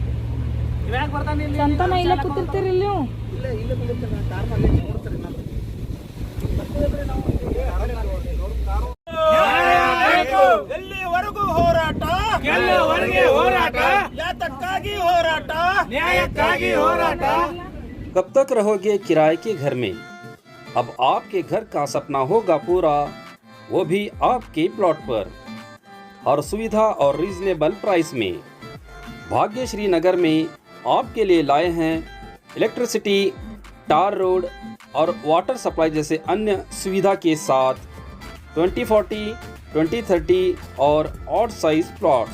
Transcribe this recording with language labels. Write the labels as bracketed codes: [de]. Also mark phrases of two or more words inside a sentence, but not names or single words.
[kn] ಚಂತನ ಇಲ್ಲೇ ಕೂತಿರ್ತೀರಿ ನೀವು? ಇಲ್ಲೇ ಬಂದಿರ್ತೇನೆ. ಕಾರ್ ಮಾಡಿ ನೋಡ್ತಾರೆ ನಾನು. ಎಲ್ಲಿವರೆಗೂ ಹೋರಾಟ ಗೆಲ್ಲುವರೆಗೆ ಹೋರಾಟ ಯಾತಕ್ಕಾಗಿ ಹೋರಾಟ ನ್ಯಾಯಕ್ಕಾಗಿ ಹೋರಾಟ. [hi] कब तक रहोगे किराए के घर में? अब आपके घर का सपना होगा पूरा, वो भी आपके प्लॉट पर, और सुविधा और रीजनेबल प्राइस में। भाग्यश्री नगर में आपके लिए लाए हैं इलेक्ट्रिसिटी, टार रोड और वाटर सप्लाई जैसे अन्य सुविधा के साथ 2040, 2030 और ऑड साइज प्लॉट्स।